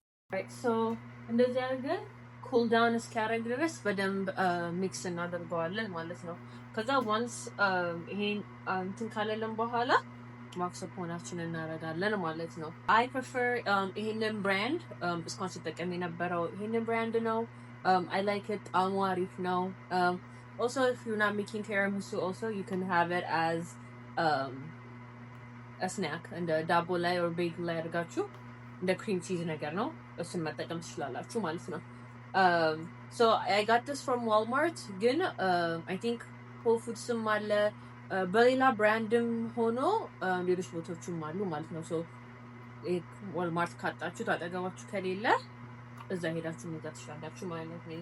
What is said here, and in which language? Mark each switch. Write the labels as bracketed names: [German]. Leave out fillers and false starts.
[Amharic] right so እንደዚህ አድርገን cool down እስኪያረግ ድረስ በደንብ ሚክስ እናደርገዋለን ማለት ነው. ከዛ once ይሄን እንትን ካለልን በኋላ ማክሰፖናችንን እናረጋለን ማለት ነው. I prefer ይሄንን ብራንድ እስካሁን ስጠቀም የነበረው ይሄንን ብራንድ ነው. [English] I like it. አሪፍ ነው. [Amharic] Also if you're not making tiramisu also you can have it as a snack እንደ ዳቦ ላይ or bagel ላይ አድርጋችሁ እንደ cream cheese ነገር ነው እሱን መጠቀም ትችላላችሁ ማለት ነው. so I got this from Walmart ግን I think Whole Foodsም አለ በሌላ ብራንድም ሆኖ ሌሎች ቦታዎችም አሉ ማለት ነው. so Walmart ካጣችሁ ታጠገባችሁ ከሌለ እዛ ሄዳችሁ መግዛት ትችላላችሁ ማለት ነው.